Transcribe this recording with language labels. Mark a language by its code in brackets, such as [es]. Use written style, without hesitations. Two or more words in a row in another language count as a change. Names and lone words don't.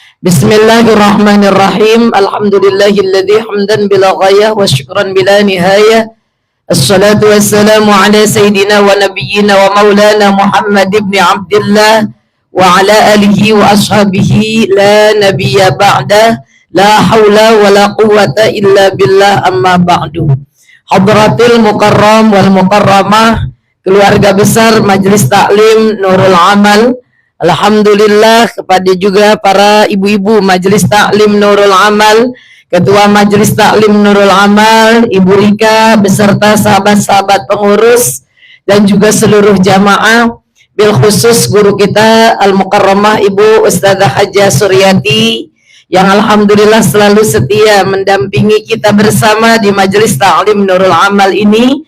[ar] Bismillahirrahmanirrahim. الحمد لله الذي حمدا بلا غاية و شكرا بلا نهاية. الصلاة والسلام على سيدنا و نبينا و مولانا محمد بن عبد الله و على آله و أصحابه لا نبي بعده. لا حول و لا قوة إلا بالله، أما بعد. حضرات المكرم والمكرمة, [id] keluarga besar Majelis Taklim Nurul Amal. Alhamdulillah kepada juga para ibu-ibu Majelis Taklim Nurul Amal, Ketua Majelis Taklim Nurul Amal, Ibu Rika, beserta sahabat-sahabat pengurus dan juga seluruh jamaah, [ar] بالخصوص [id] guru kita Al-Mukarramah Ibu Ustadzah Hajah Suryati yang alhamdulillah selalu setia mendampingi kita bersama di Majelis Taklim Nurul Amal ini.